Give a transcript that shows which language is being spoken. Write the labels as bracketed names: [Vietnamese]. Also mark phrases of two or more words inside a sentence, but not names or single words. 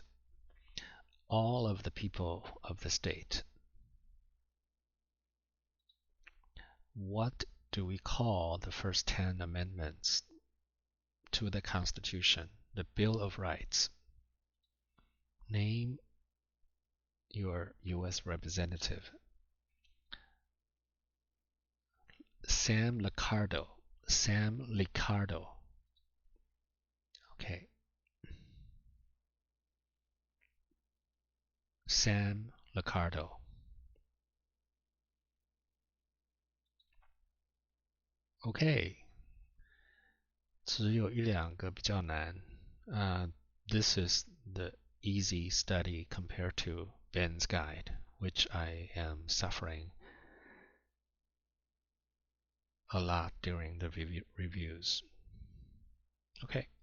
[English] All of the people of the state. What do we call the first 10 amendments to the Constitution, the Bill of Rights? Name your U.S. representative. Sam Liccardo. Sam Liccardo. Okay. Sam Liccardo. Okay. [Chinese] 只有一两个比较难。 [English] This is the easy study compared to Ben's guide, which I am suffering a lot during the reviews. Okay.